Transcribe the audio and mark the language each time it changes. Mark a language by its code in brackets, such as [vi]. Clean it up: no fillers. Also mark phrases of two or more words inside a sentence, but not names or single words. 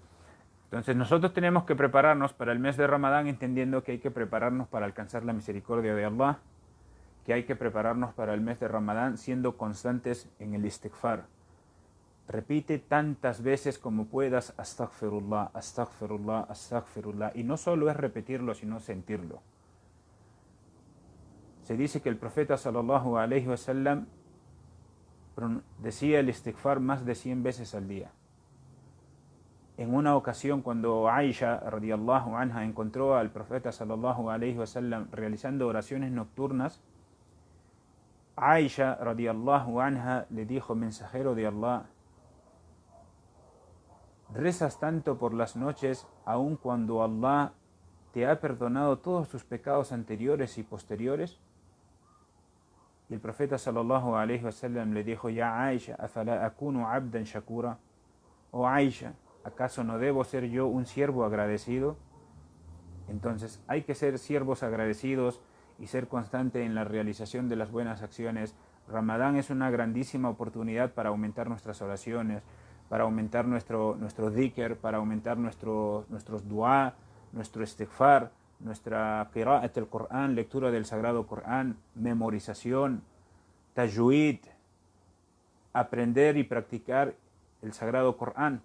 [es] Entonces nosotros tenemos que prepararnos para el mes de Ramadán entendiendo que hay que prepararnos para alcanzar la misericordia de Allah, que hay que prepararnos para el mes de Ramadán siendo constantes en el istighfar. Repite tantas veces como puedas: [ar] أستغفر الله، أستغفر الله، أستغفر الله. [es] Y no solo es repetirlo, sino sentirlo. Se dice que el profeta [ar] صلى الله عليه وسلم [es] decía el istighfar más de 100 veces al día. En una ocasión, cuando Aisha [ar] رضي الله عنها [es] encontró al profeta [ar] صلى الله عليه وسلم [es] realizando oraciones nocturnas, Aisha [ar] رضي الله عنها [es] le dijo: mensajero de Allah, ¿rezas tanto por las noches aun cuando Allah te ha perdonado todos tus pecados anteriores y posteriores? Y el profeta [ar] صلى الله عليه وسلم [es] le dijo: [ar] يا عائشة، أفلا أكون عبدا شكورا. [es] Oh Aisha, ¿Acaso no debo ser yo un siervo agradecido? Entonces hay que ser siervos agradecidos y ser constante en la realización de las buenas acciones. Ramadán es una grandísima oportunidad para aumentar nuestras oraciones, para aumentar nuestro dhikr, para aumentar nuestros dua, nuestro istighfar, nuestra [ar] قراءة القرآن, [es] lectura del Sagrado Qur'an, memorización, tajwid, aprender y practicar el Sagrado Qur'an.